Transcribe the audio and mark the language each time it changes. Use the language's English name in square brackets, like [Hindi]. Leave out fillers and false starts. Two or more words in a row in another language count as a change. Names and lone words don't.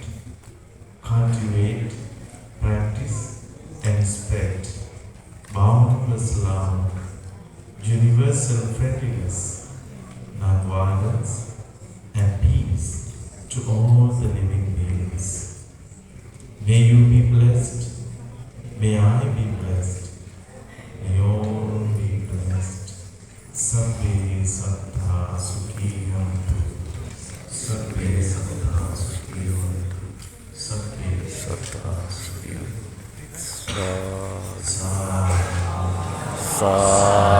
[English] Cultivate, practice and spread boundless love, universal friendliness, non-violence and peace to all the living beings. May you be blessed, may I be blessed, may all be blessed. [Pali] Sabbe sattva sukhi hotu, sabbe sattva sukhi hotu, sabbe sattva sukhi hotu. Sa